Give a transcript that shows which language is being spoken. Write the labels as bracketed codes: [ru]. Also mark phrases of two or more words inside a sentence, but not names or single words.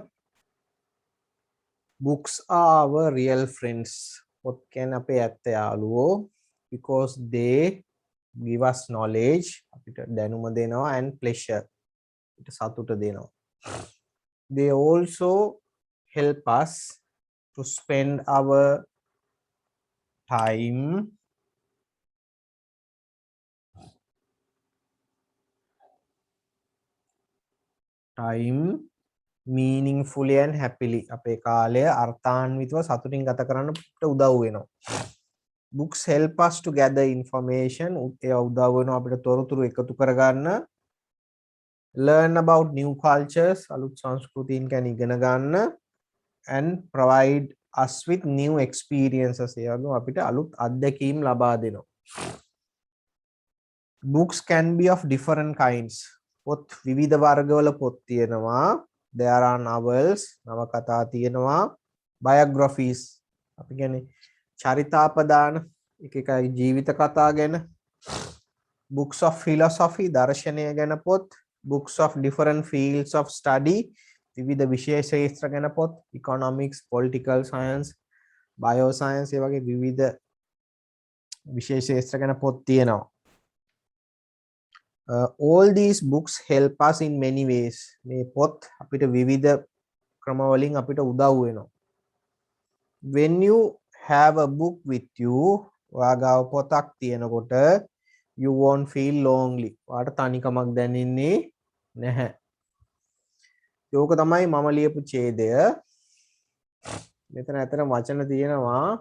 [en] Books are our real friends. [si] පොත් කියන්නේ අපේ ඇත්ත යාළුවෝ, [en] because they give us knowledge, [si] අපිට දැනුම දෙනවා, [en] and pleasure, [si] අපිට සතුට දෙනවා. [en] They also help us to spend our time meaningfully and happily. [si] අපේ කාලය අර්ථාන්විතව සතුටින් ගත කරන්න උදව් වෙනවා. [en] Books help us to gather information. [si] ඒ උදව් වෙනවා අපිට තොරතුරු එකතු කරගන්න. [en] Learn about new cultures, [si] අලුත් සංස්කෘතීන් ගැන ඉගෙන ගන්න. [en] And provide us with new experiences. [si] ඒ වගේම අපිට අලුත් අත්දැකීම් ලබා දෙනවා. [en] Books can be of different kinds. [si] පොත් විවිධ වර්ගවල පොත් තියෙනවා. [en] There are novels, [si] නවකතා තියෙනවා. Biographies, අපි කියන්නේ චරිතාපදාන, එක එකයි ජීවිත කතා ගැන. [en] Books of philosophy, [si] දර්ශනය ගැන පොත්. [en] Books of different fields of study, [si] විවිධ විෂය ශාස්ත්‍ර ගැන පොත්. [en] Economics, political science, bioscience, [si] ඒ වගේ විවිධ විෂය ශාස්ත්‍ර ගැන පොත් තියෙනවා. [en] All these books help us in many ways. [si] මේ පොත් අපිට විවිධ ක්‍රමවලින් අපිට උදව් වෙනවා. [en] When you have a book with you, [si] ඔයාගාව පොතක් තියෙනකොට [en] you won't feel lonely. [si] ඔයාට තනිකමක් දැනෙන්නේ නැහැ. ඒක තමයි මම ලියපු ඡේදය. මෙතන ඇතර වචන තියෙනවා.